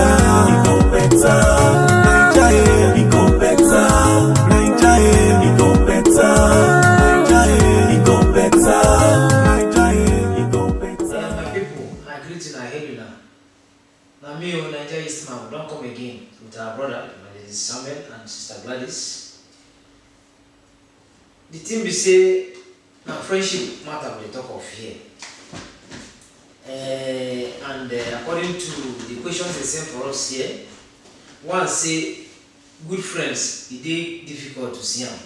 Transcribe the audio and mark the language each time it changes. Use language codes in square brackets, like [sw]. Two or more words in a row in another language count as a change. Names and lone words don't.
[pcm] You go better. Naija, You go better. Naija, You go better. You go better. You go better. My people, I greet you, I hail you now. Now me, Nigeria Eastman, we don't come again with our brother, Evangelist Samuel and Sister Gladys. The thing we say, now friendship matter we talk of here. And according to the questions they sent for us here, one say good friends, it is difficult to see them.